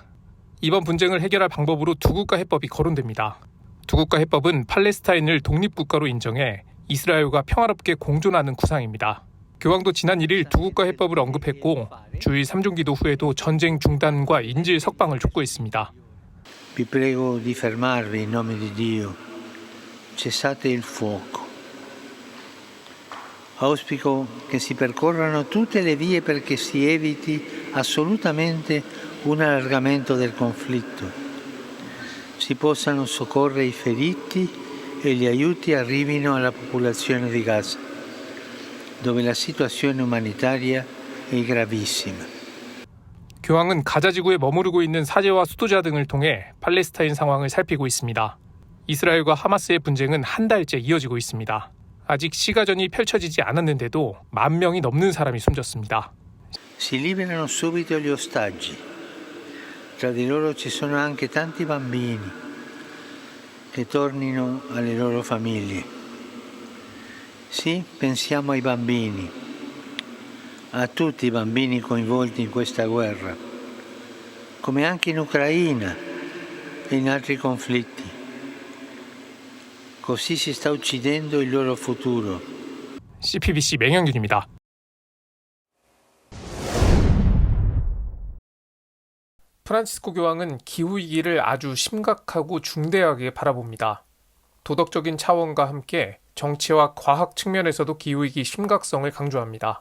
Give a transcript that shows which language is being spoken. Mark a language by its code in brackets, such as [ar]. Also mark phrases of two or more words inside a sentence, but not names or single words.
[ko] 이번 분쟁을 해결할 방법으로 두국가 해법이 거론됩니다. 두국가 해법은 팔레스타인을 독립국가로 인정해 이스라엘과 평화롭게 공존하는 구상입니다. 교황도 지난 1일 두국가 해법을 언급했고 주일 3중기도 후에도 전쟁 중단과 인질 석방을 촉구했습니다. [it] Vi prego di fermarvi in nome di Dio. Cessate il fuoco. Auspico che si percorrano tutte le vie perché si eviti assolutamente un allargamento del conflitto. Si possano soccorrere i feriti e gli aiuti arrivino alla popolazione di Gaza, dove la situazione umanitaria è gravissima. [ko] 교황은 가자 지구에 머무르고 있는 사제와 수도자 등을 통해 팔레스타인 상황을 살피고 있습니다. 이스라엘과 하마스의 분쟁은 한 달째 이어지고 있습니다. 아직 시가전이 펼쳐지지 않았는데도 10,000명이 넘는 사람이 숨졌습니다. [it] Si liberano subito gli ostaggi. Tra di loro ci sono anche tanti bambini che tornino alle loro famiglie. Sì, pensiamo ai bambini, a tutti i bambini coinvolti in questa guerra, come anche in Ucraina e in altri conflitti. Così si sta uccidendo il loro futuro. [ko] CPBC 맹영균입니다. 프란치스코 교황은 기후위기를 아주 심각하고 중대하게 바라봅니다. 도덕적인 차원과 함께 정치와 과학 측면에서도 기후위기 심각성을 강조합니다.